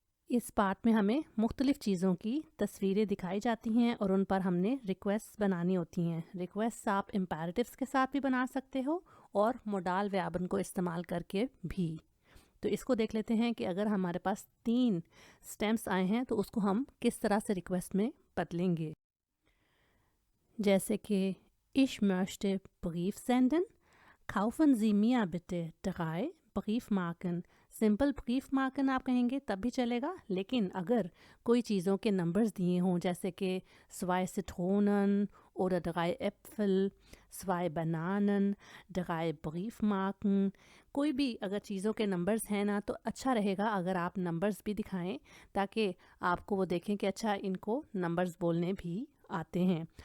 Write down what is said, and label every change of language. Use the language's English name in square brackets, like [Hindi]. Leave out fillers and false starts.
[Hindi] इस पार्ट में हमें मुख्तलिफ़ चीज़ों की तस्वीरें दिखाई जाती हैं और उन पर हमने रिक्वेस्ट बनानी होती हैं। रिक्वेस्ट आप इम्पेरेटिव्स के साथ भी बना सकते हो और मोडाल व्यापन को इस्तेमाल करके भी। तो इसको देख लेते हैं कि अगर हमारे पास 3 स्टेम्स आए हैं तो उसको हम किस तरह से रिक्वेस्ट में बदलेंगे। जैसे कि [German] ich möchte Brief senden, kaufen Sie mir bitte 3 Briefmarken। [Hindi] Simple ब्रीफमार्कन आप कहेंगे तब भी चलेगा, लेकिन अगर कोई चीज़ों के नंबर्स दिए हों जैसे कि [German] 2 Zitronen oder 3 Äpfel, 2 Bananen, 3 Briefmarken, [Hindi] कोई भी अगर चीज़ों के नंबर्स हैं ना तो अच्छा रहेगा अगर आप नंबर्स भी दिखाएं ताकि आपको वो देखें कि अच्छा इनको नंबर्स बोलने भी आते हैं।